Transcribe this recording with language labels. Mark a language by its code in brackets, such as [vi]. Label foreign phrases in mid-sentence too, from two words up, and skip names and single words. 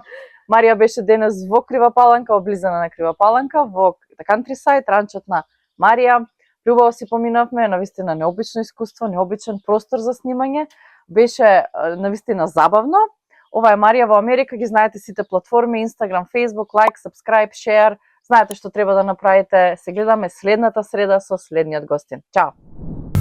[mk] Марија беше денес во Крива Паланка, облизана на Крива Паланка, во Countryside, ранчот на Марија. Љубаво си поминавме, навистина необично искуство, необичен простор за снимање. Беше навистина забавно. Ова е Марија во Америка, ги знаете сите платформи, [en] Instagram, Facebook, like, subscribe, share. [mk] Знаете што треба да направите. Се гледаме следната среда со следниот гостин. Чао!